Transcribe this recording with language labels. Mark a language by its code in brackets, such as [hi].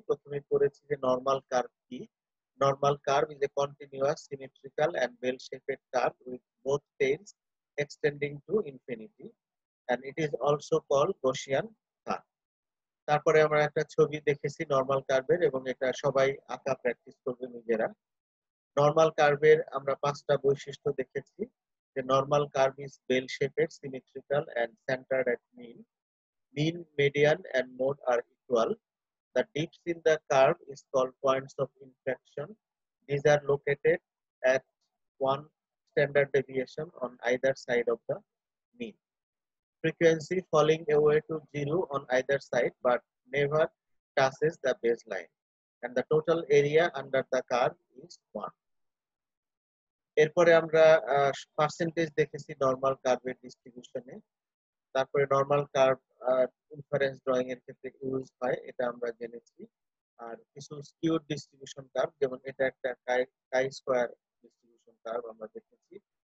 [bn] প্রথমে করেছি যে নরমাল কার্ভ কি। [en] Normal curve is a continuous symmetrical and bell shaped curve with both tails extending to infinity and it is also called Gaussian curve. [bn] তারপরে আমরা একটা ছবি দেখেছি নরমাল কার্ভের, এবং এটা সবাই আঁকা প্র্যাকটিস করবে নিজেরা। নরমাল কার্ভের আমরা পাঁচটা বৈশিষ্ট্য দেখেছি, যে [en] Normal curve is bell shaped, symmetrical and centred at mean. Mean, median and mode are equal. The dips in the curve is called points of inflection. These are located at one standard deviation on either side of the mean. Frequency falling away to zero on either side but never touches the baseline, and the total area under the curve is 1. [bn] এরপরে আমরা percentage দেখেছি normal কার্ভের ডিস্ট্রিবিউশনে। তারপরে normal curve inference drawing এর ক্ষেত্রে use হয়, এটা আমরা জেনেছি। আর কিছু স্কিউড ডিস্ট্রিবিউশন কার্ভ, যেমন এটা একটা কাই স্কয়ার ডিস্ট্রিবিউশন কার্ভ আমরা দেখেছি।